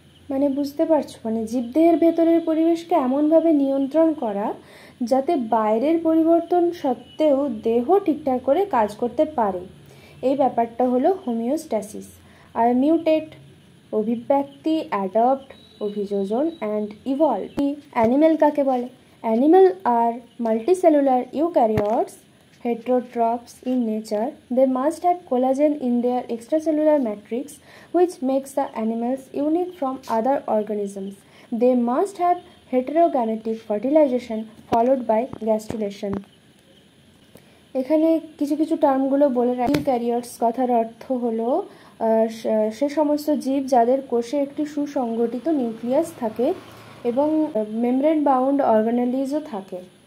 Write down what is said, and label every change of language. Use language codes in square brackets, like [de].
[bn] মানে বুঝতে পারছো, মানে জীবদেহের ভেতরের পরিবেশকে এমনভাবে নিয়ন্ত্রণ করা যাতে বাইরের পরিবর্তন সত্ত্বেও দেহ ঠিকঠাক করে কাজ করতে পারে। এই ব্যাপারটা হলো হোমিওস্ট্যাসিস। আর মিউটেট, অভিব্যক্তি, অ্যাডপ্ট, অভিযোজন অ্যান্ড ইভলভ। অ্যানিমেল কাকে বলে? [en] Animal আর multicellular eukaryotes, heterotrophs in nature. They must have collagen in their extracellular matrix, which makes the animals unique from other organisms. They must have heterogametic fertilization followed by gastrulation. [bn] এখানে কিছু টার্মগুলো বলে রাখি। Eukaryotes কথার অর্থ হলো সে সমস্ত জীব যাদের কোষে একটি সুসংগঠিত নিউক্লিয়াস থাকে এবং মেমব্রেন বাউন্ড অর্গানেলিজও থাকে।